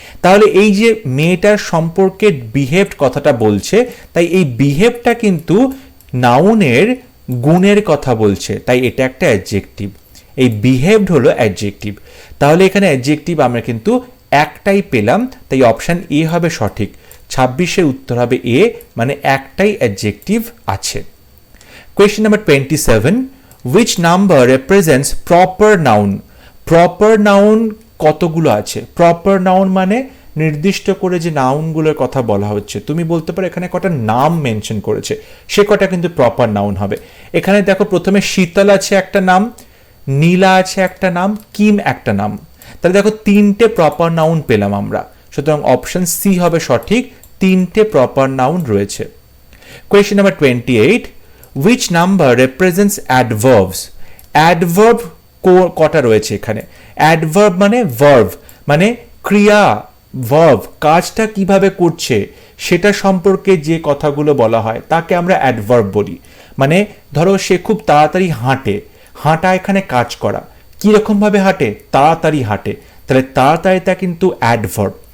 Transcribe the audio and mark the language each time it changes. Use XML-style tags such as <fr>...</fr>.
<bn>তাহলে এই যে মেয়েটার সম্পর্কে বিহেভড কথাটা বলছে, তাই এই বিহেভটা কিন্তু নাউনের গুণের কথা বলছে, তাই এটা একটা অ্যাডজেক্টিভ। এই বিহেভড হলো অ্যাডজেক্টিভ। তাহলে এখানে অ্যাডজেক্টিভ আমরা কিন্তু একটাই পেলাম, তাই অপশন এ হবে সঠিক। 26-এর উত্তর হবে এ, মানে একটাই অ্যাডজেক্টিভ আছে।</bn> <en>Question number 27, which number represents proper noun।</en> <bn>Proper noun কতগুলো আছে? প্রপার নাউন মানে নির্দিষ্ট করে যে নাউনগুলোর কথা বলা হচ্ছে, তুমি বলতে পারো এখানে কটা নাম মেনশন করেছে, সে কটা কিন্তু প্রপার নাউন হবে। এখানে দেখো প্রথমে শীতল আছে একটা নাম, নীলা আছে একটা নাম, কিম একটা নাম। তাহলে দেখো 3টে প্রপার নাউন পেলাম আমরা, সুতরাং অপশন সি হবে সঠিক, 3টে প্রপার নাউন রয়েছে।</bn> <en>Question number 28, which number represents adverbs।</en> <bn>Adverb কটা রয়েছে এখানে? অ্যাডভার্ব মানে ভার্ব, মানে ক্রিয়া, ভার্ব কাজটা কিভাবে করছে সেটা সম্পর্কে যে কথাগুলো বলা হয় তাকে আমরা অ্যাডভার্ব বলি। মানে ধরো সে খুব তাড়াতাড়ি হাঁটে, হাঁটা এখানে কাজ করা, কিরকম ভাবে হাঁটে, তাড়াতাড়ি হাঁটে, তাহলে তাড়াতাড়িটা কিন্তু অ্যাডভার্ব।</bn>